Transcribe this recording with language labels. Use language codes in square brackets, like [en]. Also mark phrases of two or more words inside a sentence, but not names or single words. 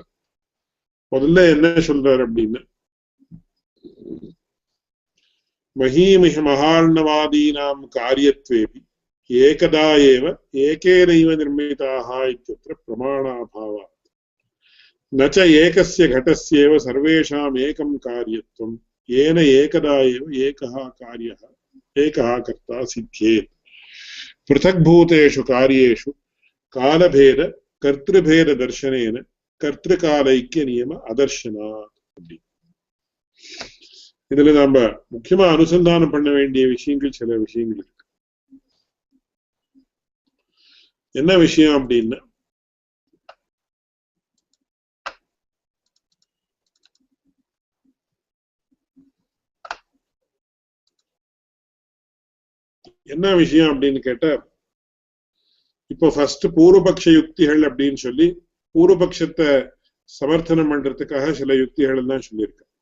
[ta] முதல்ல என்ன சொல்றார் அப்படின்னா, [sa] महीमिह महार्णवादीनां कार्यत्वेऽपि एकदा एव एकेनैव निर्मिता इत्यत्र प्रमाणाभावात् न च एकस्य घटस्येव सर्वेषाम् एकं कार्यत्वं येन एकदा एव एकः कार्यः एकः कर्ता सिध्येत् पृथक्भूतेषु कार्येषु कालभेद कर्तृभेद दर्शनेन कर्तृकालैक्य नियम अदर्शनात्. [ta] இதுல நாம முக்கியமா அனுசந்தானம் பண்ண வேண்டிய விஷயங்கள் சில விஷயங்கள் இருக்கு. என்ன விஷயம் அப்படின்னா, என்ன விஷயம் அப்படின்னு கேட்டா, இப்போ ஃபர்ஸ்ட் பூர்வபக்ஷ யுக்திகள் அப்படின்னு சொல்லி பூர்வபக்ஷத்தை சமர்த்தனம் பண்றதுக்காக சில யுக்திகள் எல்லாம் சொல்லியிருக்க.